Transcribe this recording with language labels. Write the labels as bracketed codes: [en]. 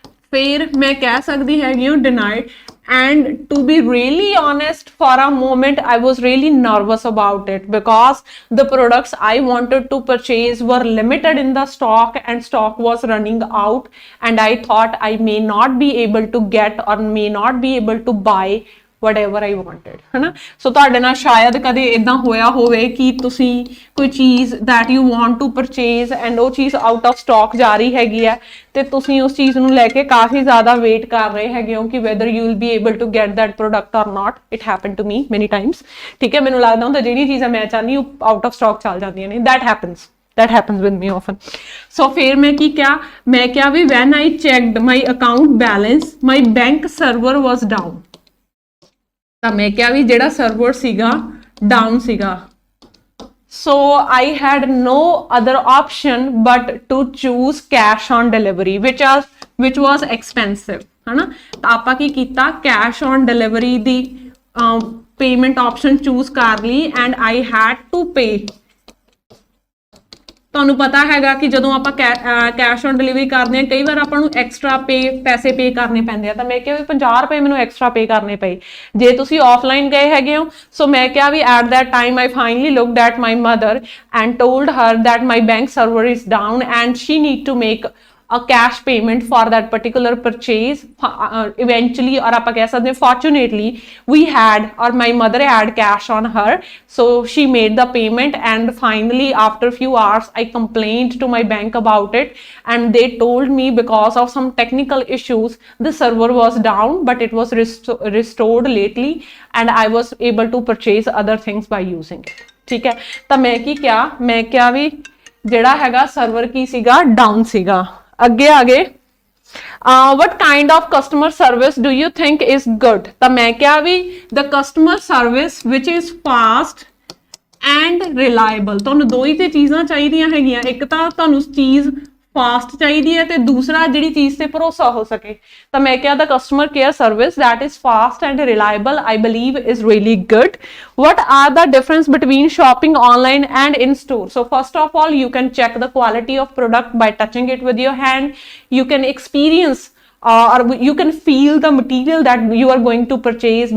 [pa] ਫਿਰ ਮੈਂ ਕਹਿ ਸਕਦੀ ਹੈਗੀ ਹਾਂ [en] denied, and to be really honest, for a moment I was really nervous about it because the products I wanted to purchase were limited in the stock and stock was running out, and I thought I may not be able to get or may not be able to buy whatever I wanted, [hi] है ना। [pa] सो ਤੁਹਾਡੇ ਨਾਲ ਸ਼ਾਇਦ ਕਦੇ ਇਦਾਂ ਹੋਇਆ ਹੋਵੇ ਕਿ ਤੁਸੀਂ ਕੋਈ ਚੀਜ਼ [en] that you want to purchase [pa] and ਉਹ ਚੀਜ਼ [en] out of stock [pa] ਜਾ ਰਹੀ ਹੈਗੀ ਹੈ ਤੇ ਤੁਸੀਂ ਉਸ ਚੀਜ਼ ਨੂੰ ਲੈ ਕੇ ਕਾਫੀ ਜ਼ਿਆਦਾ ਵੇਟ ਕਰ ਰਹੇ ਹੈਗੇ ਹੋ ਕਿ [en] whether you will be able to get that product or not. It happened to me many times, [pa] ਠੀਕ ਹੈ। ਮੈਨੂੰ ਲੱਗਦਾ ਹੁੰਦਾ ਜਿਹੜੀ ਚੀਜ਼ਾਂ ਮੈਂ ਚਾਹਨੀ ਉਹ [en] out of stock [pa] ਚੱਲ ਜਾਂਦੀਆਂ ਨੇ। [en] That happens with me often. So [hi] फिर मैं की क्या, मैं क्या भी [en] when I checked my account balance, my bank server was down. [pa] ਤਾਂ ਮੈਂ ਕਿਹਾ ਵੀ ਜਿਹੜਾ ਸਰਵਰ ਸੀਗਾ ਡਾਊਨ ਸੀਗਾ। [en] So I had no other option but to choose cash on delivery, which was expensive, [hi] है ना। [pa] ਤਾਂ ਆਪਾਂ ਕੀ ਕੀਤਾ, [en] cash on delivery ਦੀ payment option choose [pa] ਕਰ ਲਈ [en] and I had to pay। [pa] ਤੁਹਾਨੂੰ ਪਤਾ ਹੈਗਾ ਕਿ ਜਦੋਂ ਆਪਾਂ ਕੈਸ਼ ਔਨ ਡਿਲੀਵਰੀ ਕਰਦੇ ਹਾਂ ਕਈ ਵਾਰ ਆਪਾਂ ਨੂੰ ਐਕਸਟਰਾ ਪੈਸੇ ਪੇ ਕਰਨੇ ਪੈਂਦੇ ਆ। ਤਾਂ ਮੈਂ ਕਿਹਾ ਵੀ 50 ਰੁਪਏ ਮੈਨੂੰ ਐਕਸਟਰਾ ਪੇ ਕਰਨੇ ਪਏ ਜੇ ਤੁਸੀਂ ਆਫਲਾਈਨ ਗਏ ਹੈਗੇ ਹੋ। ਸੋ ਮੈਂ ਕਿਹਾ ਵੀ [en] at that time I finally looked at my mother and told her that my bank server is down and she need to make a cash payment for that particular purchase eventually, or [pa] aapa keh sakde [en] fortunately we had, or my mother had cash on her, so she made the payment and finally after few hours I complained to my bank about it and they told me because of some technical issues the server was down but it was restored lately and I was able to purchase other things by using it, [hi] ठीक है। [pa] ਤਾਂ ਮੈਂ ਕੀ ਕਿਹਾ, ਮੈਂ ਕਿਹਾ ਵੀ ਜਿਹੜਾ ਹੈਗਾ server ਕੀ ਸੀਗਾ, ਡਾਊਨ ਸੀਗਾ। ਅੱਗੇ ਆ ਗਏ, [en] what kind of customer service do you think is good? [pa] ਤਾਂ ਮੈਂ ਕਿਹਾ ਵੀ [en] the customer service which is fast and reliable। [pa] ਤੁਹਾਨੂੰ ਦੋ ਹੀ ਤੇ ਚੀਜ਼ਾਂ ਚਾਹੀਦੀਆਂ ਹੈਗੀਆਂ, ਇੱਕ ਤਾਂ ਤੁਹਾਨੂੰ ਚੀਜ਼ ਫਾਸਟ ਚਾਹੀਦੀ ਹੈ ਤੇ ਦੂਸਰਾ ਜਿਹੜੀ ਚੀਜ਼ ਤੇ ਭਰੋਸਾ ਹੋ ਸਕੇ। ਤਾਂ ਮੈਂ ਕਿਹਾ [en] the customer care service that is fast and reliable I believe is really good. What are the difference between shopping online and in store? So first of all you can check the quality of product by touching it with your hand. You can experience or you can feel the material that you are going to purchase.